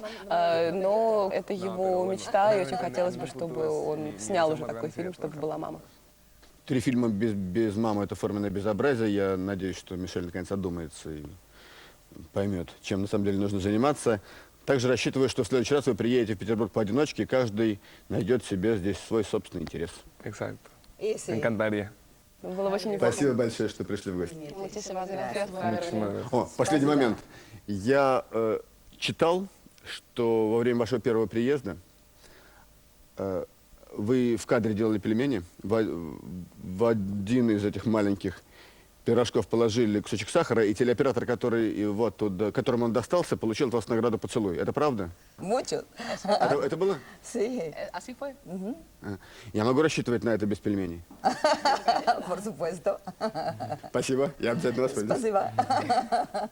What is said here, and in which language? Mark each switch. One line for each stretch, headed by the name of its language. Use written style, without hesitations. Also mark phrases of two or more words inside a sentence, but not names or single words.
Russian: Но это его мечта, и очень хотелось бы, чтобы он снял уже такой фильм, чтобы была мама. 3 фильма без мамы – это форменное безобразие. Я надеюсь, что Мишель наконец одумается и поймет, чем на самом деле нужно заниматься. Также рассчитываю, что в следующий раз вы приедете в Петербург поодиночке, и каждый найдет себе здесь свой собственный интерес.
Spanish: Exacto. Y Me sí. encantaría.
Russian: Было бы очень неплохо. Спасибо большое, что пришли в гости.
Spanish: Muchísimas gracias. Muchísimas gracias.
Russian: О, последний момент. Я читал, что во время вашего первого приезда вы в кадре делали пельмени. В один из этих маленьких пирожков положили кусочек сахара, и телеоператор, которому он достался, получил от вас награду поцелуй. Это правда?
Spanish: Mucho.
Russian: Это было?
Spanish: Sí, Así fue.
Russian: Я могу рассчитывать на это без пельменей?
Spanish: por supuesto.
Russian: Спасибо, я обязательно воспользуюсь. Спасибо.